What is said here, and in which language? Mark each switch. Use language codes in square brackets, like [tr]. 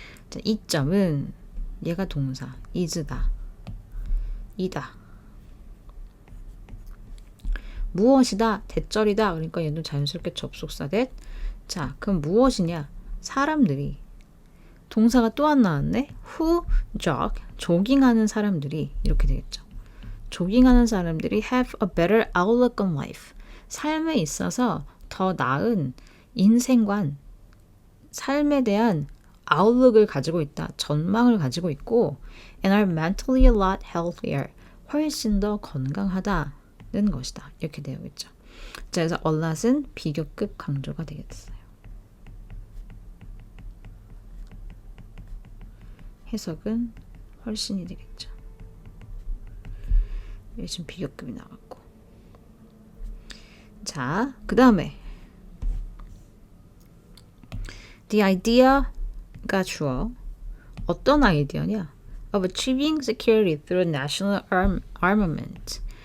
[ko] 자, 이점은 얘가 동사, is다, 이다. 무엇이다, 대절이다. 그러니까 얘는 자연스럽게 접속사 that. 자, 그럼 무엇이냐? 사람들이. 동사가 또 안 나왔네. [en] who jog, [ko] 조깅하는 사람들이 이렇게 되겠죠. 조깅하는 사람들이 [en] have a better outlook on life. [ko] 삶에 있어서 더 나은 인생관, 삶에 대한 outlook을 가지고 있다. 전망을 가지고 있고 [en] and are mentally a lot healthier. [ko] 훨씬 더 건강하다는 것이다. 이렇게 되어 있죠. 자, 그래서 a lot은 비교급 강조가 되겠어요. 해석은 훨씬이 되겠죠. 여기 지금 비교급이 나왔고. 자, 그 다음에 [en] the idea [ko] 가 주어. 어떤 아이디어냐? [en] of achieving security through national armament.